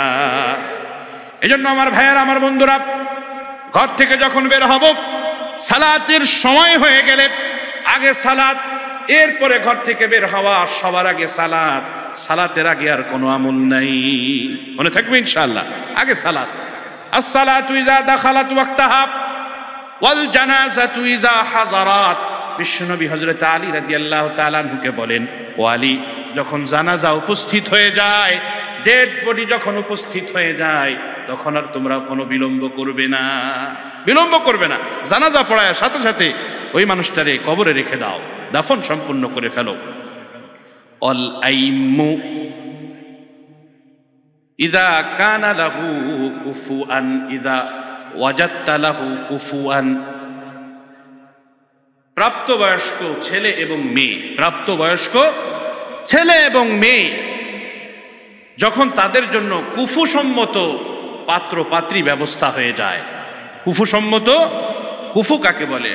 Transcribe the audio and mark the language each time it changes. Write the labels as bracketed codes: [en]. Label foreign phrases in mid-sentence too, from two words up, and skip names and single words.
[bn] এজন্য আমার ভাইয়েরা, আমার বন্ধুরা, ঘর থেকে যখন বের হব, সালাতের সময় হয়ে গেলে আগে সালাত, এরপরে ঘর থেকে বের হওয়া, সবার আগে সালাত, সালাতের আগে আর কোনো আমল নাই, মনে থাকবে ইনশাআল্লাহ, আগে সালাত। [ar] الصلاة إذا دخلت وقتها والجنازة إذا حضرت, [bn] বিশ্বনবী হযরত আলী রাদিয়াল্লাহু তাআলা আনহুকে বলেন, ও আলী, যখন জানাজা উপস্থিত হয়ে যায়, ডেড বডি যখন উপস্থিত হয়ে যায়, তখন আর তোমরা কোনো বিলম্ব করবে না, বিলম্ব করবে না, জানাজা পড়ায় সাথে সাথে ওই মানুষটারে কবরে রেখে দাও, দাফন সম্পূর্ণ করে ফেলো। [ar] الأيم إذا كان له كفؤا إذا وجدت له كفؤا, [bn] প্রাপ্তবয়স্ক ছেলে এবং মেয়ে, প্রাপ্তবয়স্ক ছেলে এবং মেয়ে যখন তাদের জন্য কুফুসম্মত পাত্র পাত্রী ব্যবস্থা হয়ে যায়, কুফুসম্মত, কুফু কাকে বলে?